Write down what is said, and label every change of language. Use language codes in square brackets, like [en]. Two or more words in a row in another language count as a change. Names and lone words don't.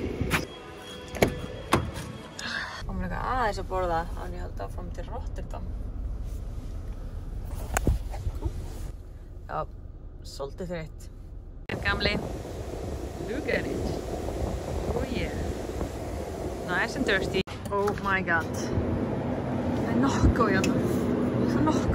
[is] Komum líka aðeins að borða áður en ég haldi áfram til Rotterdam. Já, svolítið þreytt. Gamli. [en] Look at it. Oh yeah. Nice and thirsty. Oh my god. [is] Það er nokkuð hérna. Það er nokkuð.